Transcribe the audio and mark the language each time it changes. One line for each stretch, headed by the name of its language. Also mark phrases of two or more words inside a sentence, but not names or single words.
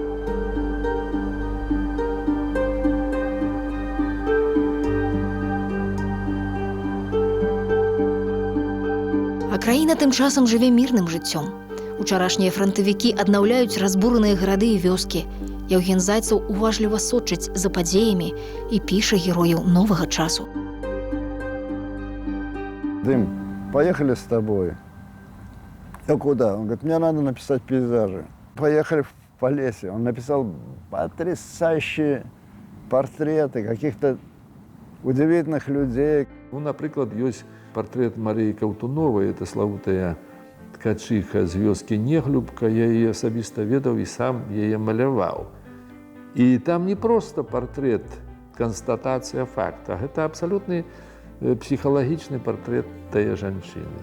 Belarusian: А краіна тым часам жыве мірным жыццём. Учарашнія франтавікі аднаўляюць разбураныя гарады і вёскі. Яўген Зайцаў уважліва сочыць за падзеямі і піша герояў новага часу.
Russian: Дым, поехали с тобой. Я куда? Он говорит, мне надо написать пейзажи. Поехали в Полесье. Он написал потрясающие портреты каких-то удивительных людей.
Belarusian: Ну, напрыклад, ёсць партрэт Марыі Каўтуновай, это славутая ткачыха з вёскі Неглюбка, я яе асабіста ведаў і сам яе маляваў. І там не проста партрэт, канстатацыя факта, гэта абсалютны псіхалагічны партрэт тае жанчыны.